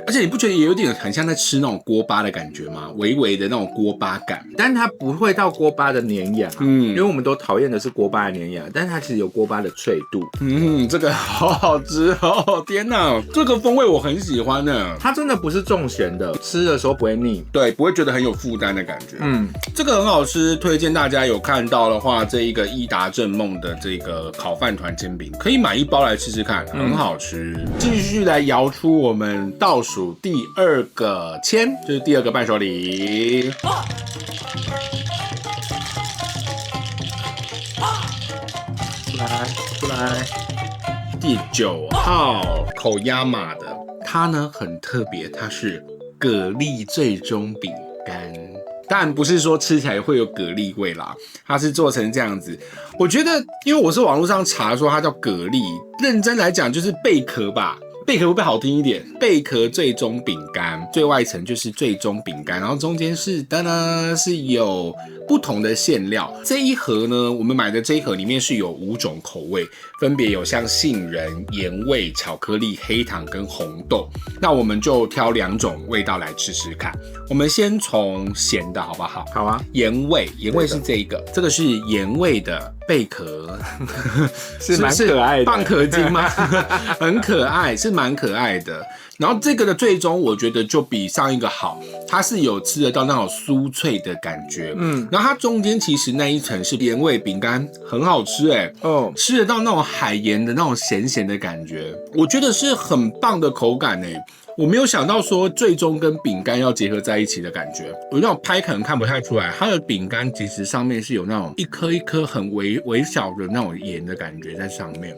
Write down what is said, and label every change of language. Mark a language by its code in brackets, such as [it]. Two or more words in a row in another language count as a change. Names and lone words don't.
[zh] 而且你不覺得也有點很像在吃那種鍋巴的感覺嗎？微微的那種鍋巴感，但它不會到鍋巴的黏牙，因為我們都討厭的是鍋巴的黏牙，但是它其實有鍋巴的脆度。這個好好吃哦！天哪，這個風味我很喜歡呢。它真的不是重鹹的，吃的時候不會膩，對，不會覺得很有負擔的感覺。這個很好吃，推薦大家有看到的話，這一個伊達政夢的這個烤飯糰煎餅，可以買1包來吃吃看，很好吃。繼續來搖出我們倒數第2個籤，就是第2個伴手禮。出來。第9號口壓馬的，它呢很特別，它是蛤蜊最終餅乾。當然不是說吃起來會有蛤蜊味啦，它是做成這樣子。我覺得，因為我是網絡上查說它叫蛤蜊，認真來講就是貝殼吧。貝殼會不會好聽一點？貝殼最終餅乾，最外層就是最終餅乾，然後中間是有不同的餡料。這一盒呢，我們買的這一盒裡面是有5種口味，分別有像杏仁、鹽味、巧克力、黑糖跟紅豆。那我們就挑2種味道來吃吃看。我們先從鹹的好不好？好啊。鹽味是這個是鹽味的貝殼，是蠻可愛的，蚌殼精嗎？很可愛，是蠻可愛的。然後這個的最終我覺得就比上一個好，它是有吃得到那種酥脆的感覺。然後它中間其實那一層是鹽味餅乾，很好吃哎。吃得到那種海鹽的那種鹹鹹的感覺，我覺得是很棒的口感哎。我沒有想到說最終跟餅乾要結合在一起的感覺，我那種拍可能看不太出來，它的餅乾其實上面是有那種一顆一顆很微小的那種鹽的感覺在上面。